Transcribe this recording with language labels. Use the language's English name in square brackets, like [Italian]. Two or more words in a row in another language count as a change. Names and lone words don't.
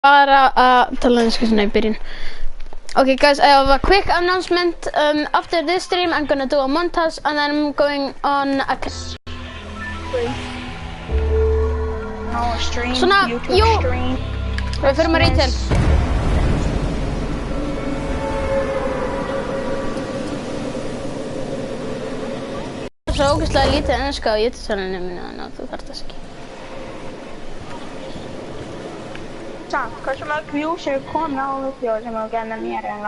[Icelandic] Bara að tala svona í byrjun. [English] Okay guys, I have a quick announcement. After this stream I'm gonna do a montage and then I'm going on a stream, [Icelandic] svona, [English] YouTube stream. [Icelandic] Við förum að retail. Það er svo ógeðslega lítið enska á YouTube-channelinu mínu, þannig að þú þarft þess ekki. Samt, hversu mörg views eru komin á vídeó sem þú gerði með mér eiginlega?